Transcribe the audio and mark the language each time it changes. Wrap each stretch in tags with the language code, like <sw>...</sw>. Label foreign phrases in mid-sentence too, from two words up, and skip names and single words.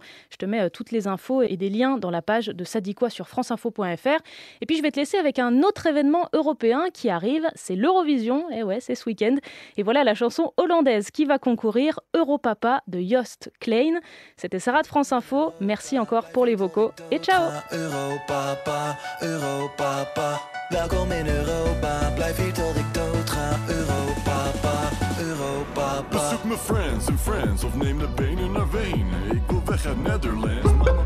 <fr>Je te mets toutes les infos et des liens dans la page de Ça dit quoi sur franceinfo.fr. Et puis je vais te laisser avec un autre événement européen qui arrive, c'est l'Eurovision. Et ouais, c'est ce week-end. Et voilà la chanson hollandaise qui va concourir, Europapa de Joost Klein. C'était Sarah de France Info. Merci encore pour les vocaux et ciao.</fr> <nl>Europapa, welkom in Europa. Blijf hier tot ik dood ga. Europapa, Europapa. Bezoek mijn friends of neem de benen naar Wenen. Ik wil weg uit Netherlands.</nl>